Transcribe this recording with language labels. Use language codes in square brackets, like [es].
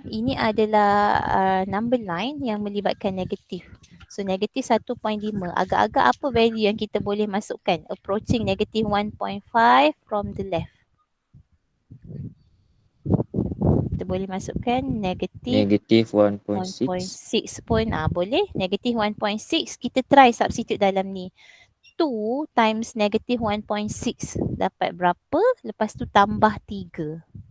[ms] Ini adalah [en] number line [ms] yang melibatkan negatif. So negatif 1.5. Agak-agak apa value yang kita boleh masukkan? [en] Approaching negative 1.5 from the left. [ms] Kita boleh masukkan negatif 1.6. 1.6 pun boleh. Negatif 1.6 kita [en] try substitute [ms] dalam ni. 2 [en] times [ms] negatif 1.6 dapat berapa? Lepas tu tambah 3.